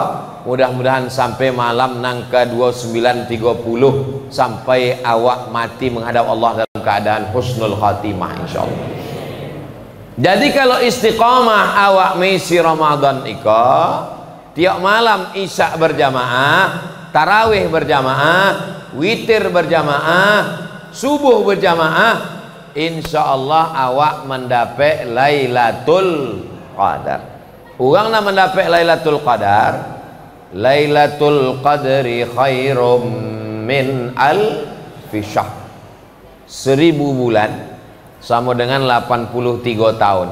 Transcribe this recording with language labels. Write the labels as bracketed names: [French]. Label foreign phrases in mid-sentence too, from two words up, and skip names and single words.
[Minangkabau] Mudah-mudahan sampai malam nang ke-29:30 sampai awak mati menghadap Allah dalam keadaan [Arabic] husnul khatimah [Minangkabau] insyaallah. Jadi kalau istiqamah awak mengisi Ramadan iko, tiap malam isya berjamaah, tarawih berjamaah, witir berjamaah, subuh berjamaah, [Arabic] insya Allah [Minangkabau] awak mendapat [Arabic] Lailatul Qadar. [Minangkabau] Orang nak mendapat [Arabic] Lailatul Qadar, Lailatul Qadri khairum min alfi syahr, [Minangkabau] 1000 bulan sama dengan 83 tahun.